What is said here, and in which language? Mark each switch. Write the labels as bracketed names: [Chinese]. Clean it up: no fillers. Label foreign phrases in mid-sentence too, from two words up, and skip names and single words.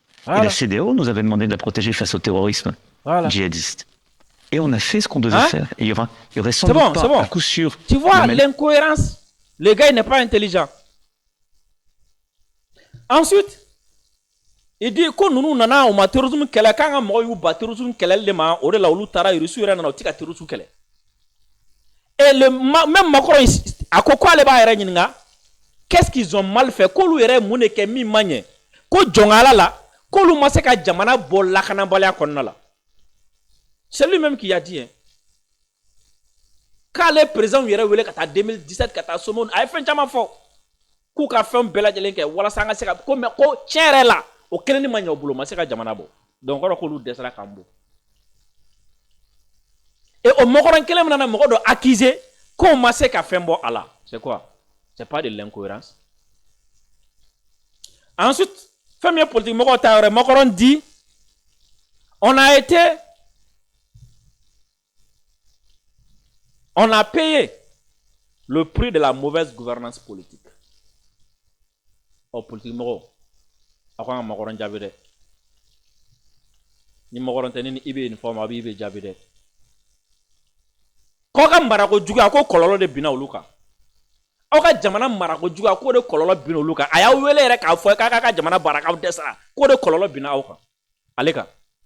[French] Et la CEDEAO nous avait demandé de la protéger face au terrorisme djihadiste. Et on a fait ce qu'on devait faire. Et il y aurait sans doute pas à coup sûr. Tu vois l'incohérence. Le gars n'est pas intelligent. Ensuite, il dit que nous [Bambara] nana au terrorisme kɛlɛ kan ka mɔgɔw y'u ba terrorisme kɛlɛli de ma o de la olu taara Irisiw yɛrɛ nana u ti ka terrorisme kɛlɛ. [French] Et même Macron [Bambara] a ko k'ale b'a yɛrɛ ɲininka [French] qu'est-ce qu'ils ont mal fait [Bambara] k'olu yɛrɛ mun de kɛ min ma ɲɛ ko jɔnkala la k'olu ma se ka jamana bɔ lakanabaliya kɔnɔna la. [French] C'est lui-même qui a dit hein. [Bambara] K'ale président yɛrɛ wele ka taa 2017 ka taa Somone a ye fɛn caman fɔ. K'u ka fɛn bɛɛ lajɛlen kɛ walasa an ka se ka ko mais ko tiɲɛ yɛrɛ la o kelen ni ma ɲɛ o bolo ma se ka jamana bɔ donc kɔrɔ k'olu dɛsɛra k'an bɔ et o mɔgɔrɔn kelen min nana mɔgɔ dɔ accuser k'o ma se ka fɛn bɔ a la [French] c'est quoi? C'est pas de l'incohérence. [Bambara] Ensuite fɛn min ye politique mɔgɔw ta yɔrɔ [French] Macron dit on a payé le prix de la mauvaise gouvernance politique. [Bambara] Politique mɔgɔw a ko an ka Macron jaabi dɛ ni Macron tɛ ni Ibe nin fɔ ma a bɛ Ibe jaabi dɛ k'aw ka marako jugu a ko kɔlɔlɔ de binna olu kan aw ka jamana marako jugu a ko de kɔlɔlɔ binna olu kan a y'aw wele yɛrɛ k'a fɔ k'a ka jamana baara k'aw dɛsɛra k'o de kɔlɔlɔ binna aw kan ale kan